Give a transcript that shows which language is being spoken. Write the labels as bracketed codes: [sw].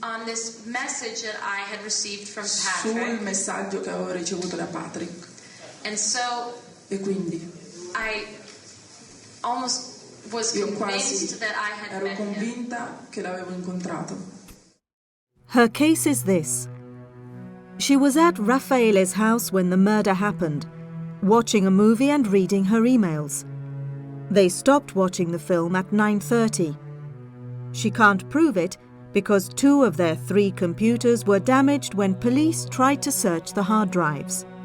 [en] On this message that I had received from [it] sul [en] Patrick. [it] messaggio che avevo ricevuto da Patrick. [en] And so [it] E quindi [en] I almost was [it] io [en] convinced [it] quasi [en] that I had [it] ero [en] met him. [it] convinta che l'avevo incontrato. [en] Her case is this. She was at Raffaele's house when the murder happened, watching a movie and reading her emails. They stopped watching the film at 9:30. She can't prove it because 2 of their 3 computers were damaged when police tried to search the hard drives.